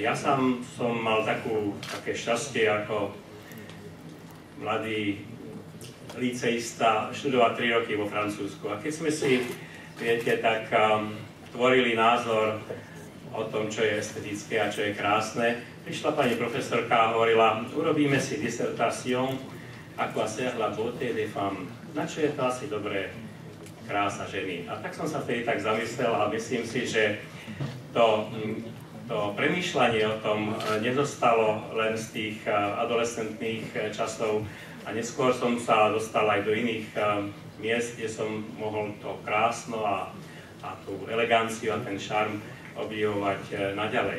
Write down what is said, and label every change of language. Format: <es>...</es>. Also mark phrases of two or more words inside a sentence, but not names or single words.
<sk>Ja sám som mal také šťastie ako mladý liceista študovať 3 roky vo Francúzsku. A keď sme si, viete, tak tvorili názor o tom, čo je estetické a čo je krásne, prišla pani profesorka a hovorila, urobíme si disertáciu</sk> <fr>à quoi sert la beauté des femmes.</fr> <sk>Na čo je to asi dobré krása ženy? A tak som sa vtedy tak zamyslel a myslím si, že to premýšľanie o tom nezostalo len z tých adolescentných časov a neskôr som sa dostal aj do iných miest, kde som mohol to krásno a tú eleganciu a ten šarm objavovať naďalej.</sk>